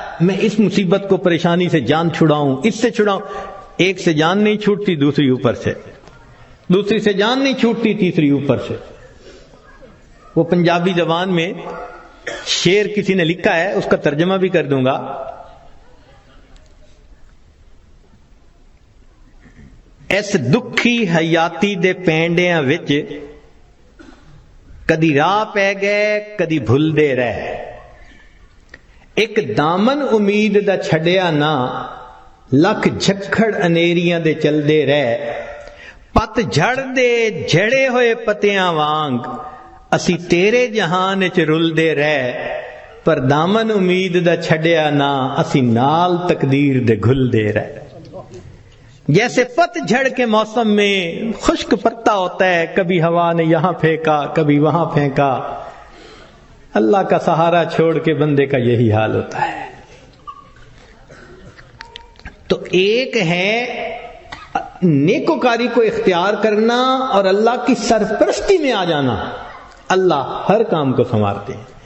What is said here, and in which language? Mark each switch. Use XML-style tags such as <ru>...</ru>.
<ur>میں اس مصیبت کو، پریشانی سے جان چھڑاؤں، اس سے چھڑاؤں. ایک سے جان نہیں چھوٹتی، دوسری اوپر سے، دوسری سے جان نہیں چھوٹتی، تیسری اوپر سے. وہ پنجابی زبان میں شعر کسی نے لکھا ہے، اس کا ترجمہ بھی کر دوں گا.</ur> <pa>اس دکھی حیاتی دے پینڈیاں وچ کدی راہ پہ گئے کدی بھول دے رہے، ایک دامن امید دا چھڈیا نہ، لکھ جھکڑ انیریاں دے چل دے رہے، پت جھڑ دے جھڑے ہوئے پتیاں وانگ، اسی تیرے جہان چ رل دے رہے، پر دامن امید دا چھڈیا نہ، اسی نال تقدیر دے گھل دے رہے.</pa> <ur>جیسے پت جھڑ کے موسم میں خشک پتا ہوتا ہے، کبھی ہوا نے یہاں پھینکا کبھی وہاں پھینکا، اللہ کا سہارا چھوڑ کے بندے کا یہی حال ہوتا ہے. تو ایک ہے نیکوکاری کو اختیار کرنا اور اللہ کی سرپرستی میں آ جانا، اللہ ہر کام کو سنوارتے ہیں.</ur>